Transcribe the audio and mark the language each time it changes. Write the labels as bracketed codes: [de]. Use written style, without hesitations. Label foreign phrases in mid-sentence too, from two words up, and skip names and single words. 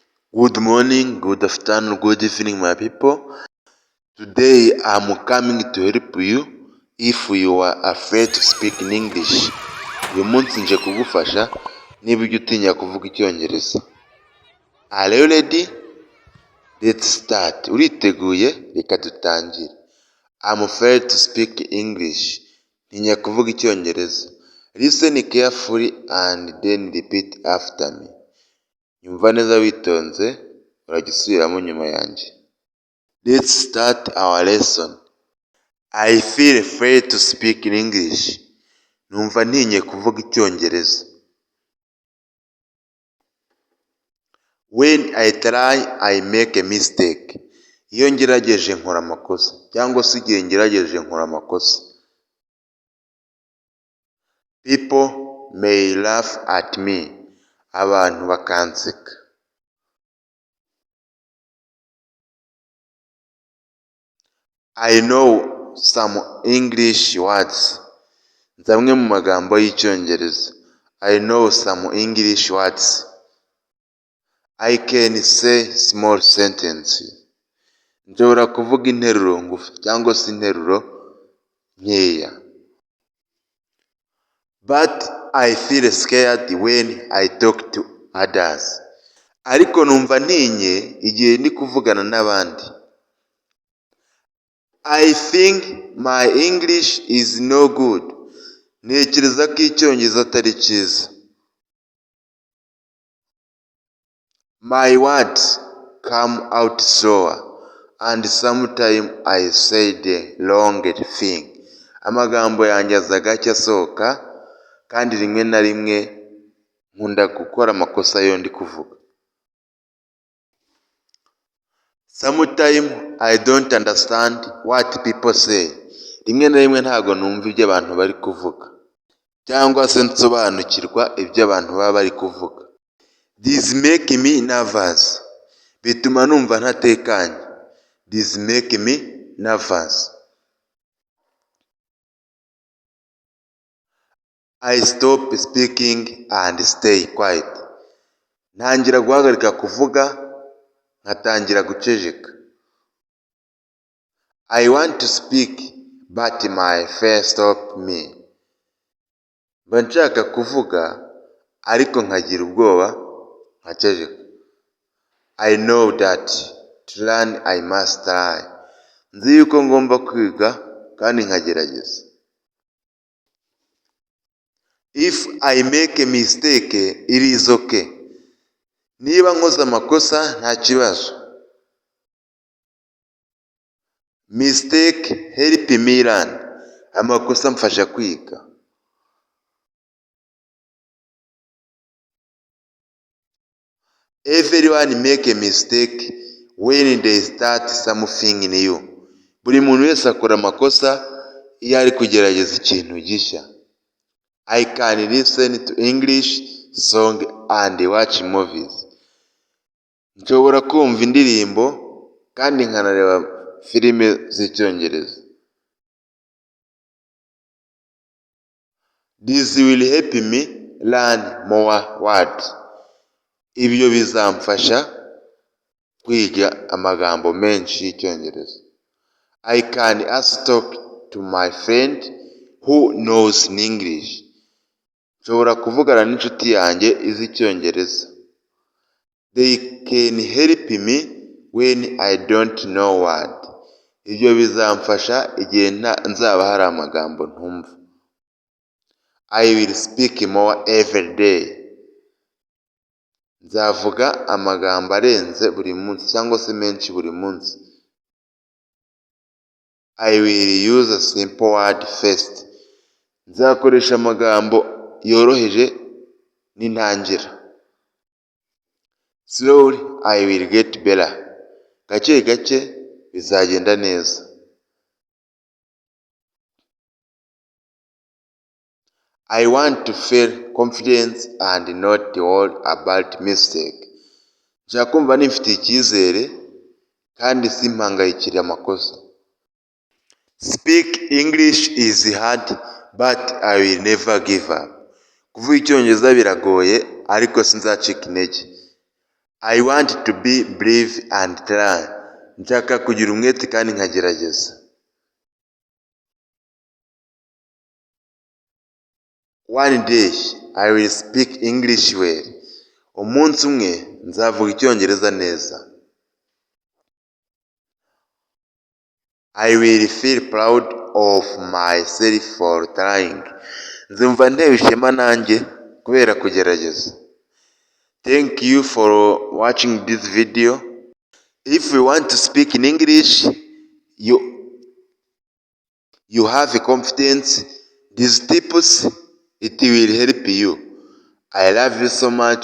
[en] Good morning, good afternoon, good evening, my people. Today I'm coming to help you if you are afraid to speak in English. [rw] Uyu munsi nje kugufasha niba ujya utinya kuvuga icyongereza. [en] Are you ready? Let's start. [rw] Uriteguye? Reka dutangire. [en] I'm afraid to speak English. [rw] Ntinya kuvuga icyongereza. [en] Listen carefully and then repeat after me. [rw] Nyumva neza witonze, urajya usubiramo nyuma yanjye. [en] Let's start our lesson. I feel afraid to speak in English. [rw] Numva ntinye kuvuga icyongereza. [en] When I try, I make a mistake. [rw] Iyo ngerageje nkora amakosa, cyangwa se igihe ngerageje nkora amakosa. [en] People may laugh at me. [rw] Abantu bakanseka. [en] I know some English words. [rw] Nzi amwe mu magambo y'icyongereza. [en] I know some English words. I can say small sentences. [rw] Nshobora kuvuga interuro ngufi cyangwa se interuro nkeya. [en] But I feel scared when I talk to others. [rw] Ariko numva ntinye igihe ndi kuvugana n'abandi. [en] I think my English is no good. [rw] Ntekereza ko icyongereza atari cyiza. [en] My words come out slower and sometimes I say the wrong thing. [rw] Amagambo yanjye aza gake asohoka kandi rimwe na rimwe nkunda gukora amakosa yo ndi kuvuga. [en] Sometimes I don't understand what people say. [rw] Rimwe na rimwe ntabwo numva ibyo abantu bari kuvuga cyangwa se nsobanukirwa ibyo abantu baba bari kuvuga. [en] This make me nervous. [rw] Bituma numva ntatekanye. [en] This make me nervous. I stop speaking and stay quiet. [rw] Ntangira guhagarika kuvuga, nkatangira guceceka. [en] I want to speak but my fear stop me. [rw] Mba nshaka kuvuga ariko nkagira ubwoba nkaceceka. [en] I know that to learn I must try. [rw] Nzi yuko ngomba kwiga kandi nkagerageza. [en] If I make a mistake, it is okay. [rw] Niba nkoze amakosa nta kibazo. [en] Mistake help me learn. [rw] Amakosa mfasha kwiga. [en] Everyone make a mistake when they start something new. [rw] Buri muntu wese akora amakosa iyo ari kugerageza ikintu gishya. [en] I can listen to English song and watch movies. [rw] Nshobora kumva indirimbo kandi nkanareba filime z'icyongereza. [en] This will help me learn more words. [rw] Ibyo bizamfasha kwiga amagambo menshi y'icyongereza. [en] I can also talk to my friend who knows English. [rw] Nshobora kuvugana n'inshuti yanjye izi icyongereza. [en] They can help me when I don't know word. [rw] Ibyo bizamfasha igihe nzaba hari amagambo ntumva. [en] I will speak more every day. [rw] Nzavuga amagambo arenze buri munsi cyangwa se menshi buri munsi. [en] I will use a simple word first. [rw] Nzakoresha amagambo yoroheje n'intangira. [en] Slowly I will get better. [rw] Gake gake bizagenda neza. [en] I want to feel confidence and not worry about mistake. [rw] Nshaka kumva nifitiye icyizere kandi simpangayikire amakosa. [en] Speak English is hard but I will never give up. [rw] Kuvuga icyongereza biragoye ariko sinzacika intege. [en] I want to be brave and try. [rw] Nshaka kugira umwete kandi nkagerageza. [en] One day I will speak English well. [rw] Umunsi umwe nzavuga icyongereza neza. [en] I will feel proud of myself for trying. [rw] Nzumva ntewe ishema nanjye kubera kugerageza. [en] Thank you for watching this video. If you want to speak in English, you have confidence. These tips, it will help you. I love you so much.